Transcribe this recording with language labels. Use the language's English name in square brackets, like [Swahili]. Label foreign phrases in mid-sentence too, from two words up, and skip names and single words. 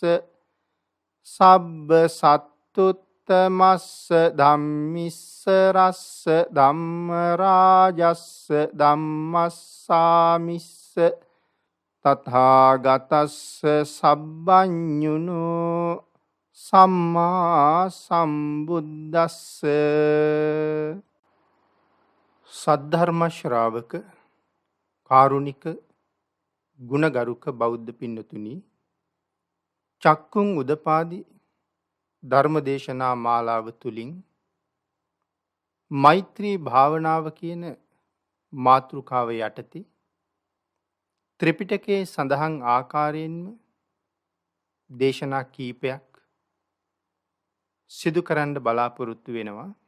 [Pali] සබ්බ සත්තුත්තමස්ස ධම්මිස්ස රස්ස ධම්ම රාජස්ස ධම්මස්සාමිස්ස තථාගතස්ස සබ්බඤුනෝ සම්මා සම්බුද්දස්ස. [Sinhala] සද්ධර්ම ශ්‍රාවක කාරුණික ගුණගරුක බෞද්ධ පින්නතුනි, චක්කුං උදපාදි ධර්මදේශනා මාලාව තුලින් මෛත්‍රී භාවනාව කියන මාතෘකාව යටතේ ත්‍රිපිටකයේ සඳහන් ආකාරයෙන්ම දේශනා කීපයක් සිදු කරන්න බලාපොරොත්තු වෙනවා.